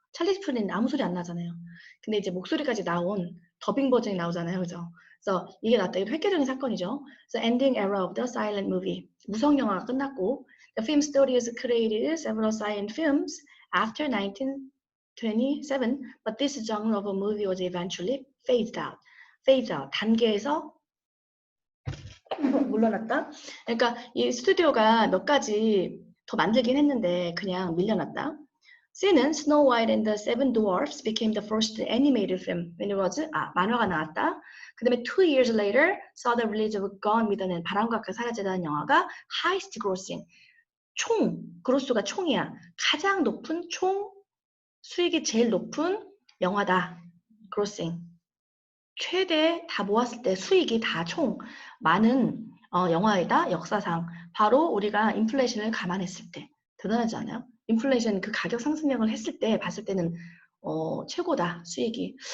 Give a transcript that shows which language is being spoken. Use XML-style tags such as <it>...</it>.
<ko>찰리 채플린 아무 소리 안 나잖아요. 근데 이제 목소리까지 나온 더빙 버전이 나오잖아요, 그죠? 그래서 이게 나왔다. 이거 획기적인 사건이죠.</ko> <en>So ending era of the silent movie.</en> <ko>무성 영화가 끝났고,</ko> <en>the film studios created several silent films after 1927, but this genre of a movie was eventually phased out.</en> <ko>phased out. 단계에서 물러났다. 그러니까 이 스튜디오가 몇 가지 더 만들긴 했는데 그냥 밀려났다.</ko> <en>C는 Snow White and the Seven Dwarfs became the first animated film when it was</en> <ko>만화가 나왔다. 그 다음에</ko> <en>2 years later saw the release of Gone with the Wind,</en> <ko>바람과 함께 사라지다는 영화가</ko> <en>highest grossing,</en> <ko>총 그로스가 총이야. 가장 높은 총 수익이 제일 높은 영화다.</ko> <en>grossing.</en> <ko>최대 다 모았을 때 수익이 다 총 많은 영화이다. 역사상. 바로 우리가 인플레이션을 감안했을 때. 대단하지 않아요? 인플레이션 그 가격 상승력을 했을 때 봤을 때는 최고다. 수익이.</ko>